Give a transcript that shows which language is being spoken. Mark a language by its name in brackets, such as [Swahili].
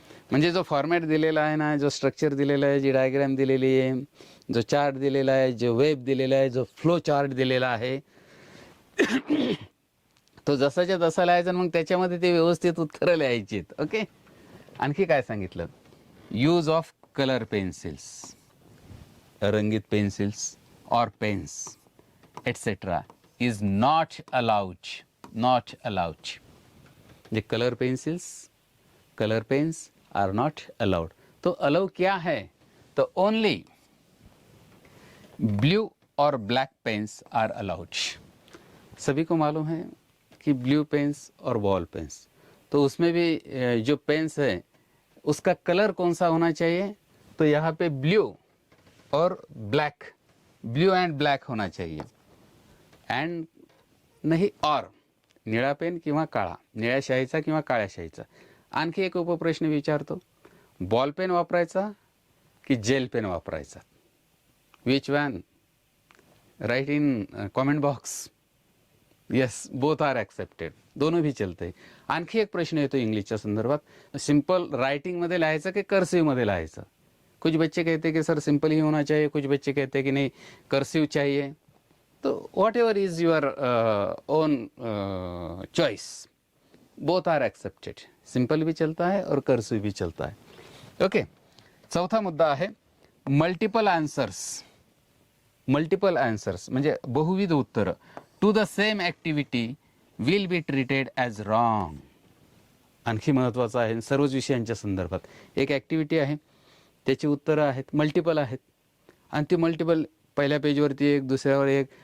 [Marathi] म्हणजे जो फॉर्मॅट दिलेला आहे ना, जो स्ट्रक्चर दिलेला आहे, जी डायग्राम दिलेली आहे, जो चार्ट दिलेला आहे, जो वेब दिलेला आहे, जो फ्लो चार्ट दिलेला आहे, तो जसाच्या तसा लिहायचा, मग त्याच्यामध्ये ते व्यवस्थित उत्तरं लिहायची. ओके. आणखी काय सांगितलं? [English] use of colour pencils, [Marathi] रंगीत पेन्सिल्स [English] और pens etcetera is not allowed. Not allowed. जे colour pencils, colour pens are not allowed. [Hindi] तो अलाउ क्या है? [English] तो only blue और black pens are allowed. [Hindi] सभी को मालूम है कि ब्लू पेन्स और बॉल पेन्स, तो उसमें भी जो पेन्स है उसका कलर कौन सा होना चाहिए? तो यहाँ पे ब्लू और ब्लैक, ब्लू एंड ब्लैक होना चाहिए. [Marathi] एंड नाही और निळा पेन किंवा काळा, निळ्या शाईचा किंवा काळ्या शाईचा. आणखी एक उपप्रश्न विचारतो, बॉल पेन वापरायचा की जेल पेन वापरायचा? [English] Which one? Write in comment box. Yes, both are accepted. [Hindi] दोनों भी चलते हैं. [Marathi] आणखी एक प्रश्न येतो इंग्लिशच्या संदर्भात, सिंपल राइटिंगमध्ये लिहायचं की कर्सिवमध्ये लिहायचं? [Hindi] कुछ बच्चे कहते हैं कि सर सिंपल ही होना चाहिए, कुछ बच्चे कहते हैं कि नहीं कर्सिव चाहिए. [English] तो whatever is your own choice, both are accepted. [Hindi] Simple भी चलता है और कर्सिव भी चलता है. [English] Okay. [Marathi] चौथा मुद्दा आहे मल्टिपल आन्सर्स. मल्टिपल आन्सर्स म्हणजे बहुविध उत्तरं [English] To the same activity will be treated as wrong. [Marathi] आणखी महत्त्वाचं आहे सर्वच विषयांच्या संदर्भात. एक ॲक्टिव्हिटी आहे, त्याची उत्तरं आहेत, मल्टिपल आहेत, आणि ती मल्टिपल पहिल्या पेजवरती एक, दुसऱ्यावर एक.